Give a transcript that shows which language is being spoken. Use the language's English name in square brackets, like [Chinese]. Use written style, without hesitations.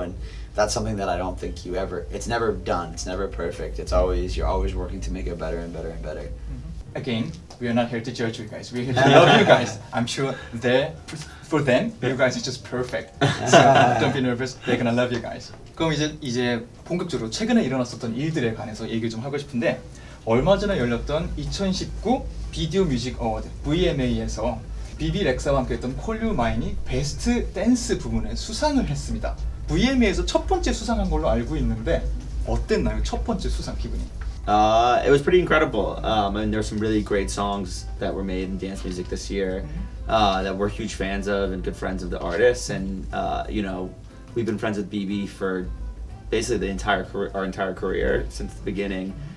[English] And that's something that I don't think it's never done, it's never perfect, you're always working to make it better and better and better. Again, we are not here to judge you guys. We're here to love you guys. I'm sure for them, you guys is just perfect. So don't be nervous. They're gonna love you guys. [Korean] 그럼 이제 본격적으로 최근에 일어났었던 일들에 관해서 얘기를 좀 하고 싶은데 얼마 전에 열렸던 2019 비디오 뮤직 어워드 VMA에서 비비 렉사와 함께했던 콜 유 마인이 베스트 댄스 부문에 수상을 했습니다. VMA에서 첫 번째 수상한 걸로 알고 있는데 어땠나요? 첫 번째 수상 기분이? [English] It was pretty incredible. And there's some really great songs that were made in dance music this year that we're huge fans of and good friends of the artists. And we've been friends with BB for basically our entire career since the beginning.